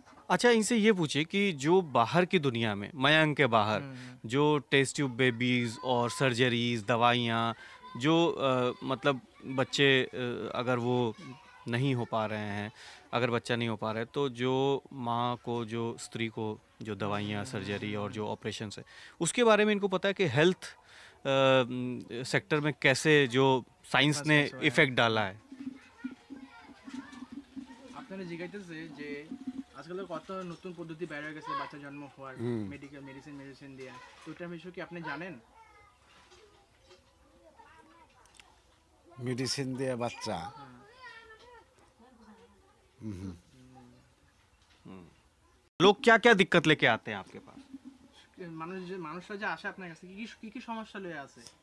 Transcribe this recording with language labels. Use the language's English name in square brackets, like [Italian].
[Hindi] अच्छा, इनसे ये पूछे कि जो बाहर की दुनिया में, मयंक के बाहर जो टेस्ट ट्यूब बेबीज़ और सर्जरीज, दवाइयाँ, जो मतलब बच्चे अगर वो नहीं हो पा रहे हैं, अगर बच्चा नहीं हो पा रहा है, तो जो माँ को, जो स्त्री को जो दवाइयाँ, सर्जरी और जो ऑपरेशन है, उसके बारे में इनको पता है कि हेल्थ सेक्टर में कैसे जो साइंस ने इफेक्ट डाला है। [Bangla] আপনারা জিজ্ঞাসা যে আজকাল কত নতুন পদ্ধতি বের হয়ে গেছে বাচ্চা জন্ম হওয়ার, মেডিসিন দিয়ে, তো এটা বিষয়ে কি আপনি জানেন? মেডিসিন দিয়ে বাচ্চা, [Hindi] लोग क्या क्या दिक्कत लेके आते हैं आपके पास? [Bangla] মানুষরা যে আসে আপনার কাছে কি কি সমস্যা লয়ে আসে?